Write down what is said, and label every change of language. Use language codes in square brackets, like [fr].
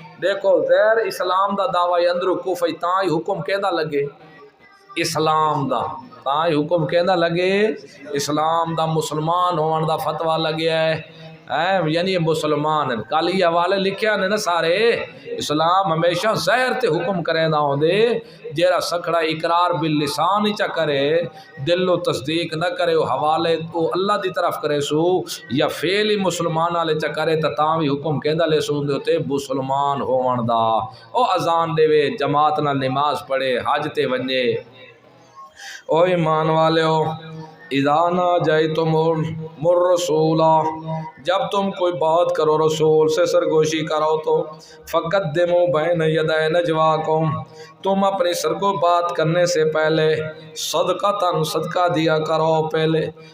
[skr] دیکھو غیر اسلام دا دعوی اندرو کفر تاں ہی حکم کہدا لگے اسلام دا، تاں ہی حکم کہدا لگے اسلام دا، مسلمان ہون دا فتویٰ لگیا ہے. یعنی مسلمان کل یہ حوالے لکھیا نے نا سارے. اسلام ہمیشہ ظاہر تے حکم کرے دا ہوندے، جیڑا سکڑا اقرار باللسان ہی چا کرے، دل و تصدیق نہ کرے، وہ حوالے تو اللہ دی طرف کرے سو، یا فعل ہی مسلمان والے چا کرے تا تاں بھی حکم کہندا لے سو تے مسلمان ہون دا. او اذان دے، جماعت نال نماز پڑھے، حج تے ونجے. [ur] او ایمان والے ہو، [ar] اذا ناجیتم الرسولا، [ur] جب تم کوئی بات کرو رسول سے سرگوشی کرو تو [ar] فقدموا بین یدی نجواکم، [ur] تم اپنی سرگو بات کرنے سے پہلے صدقۃ، صدقہ دیا کرو پہلے.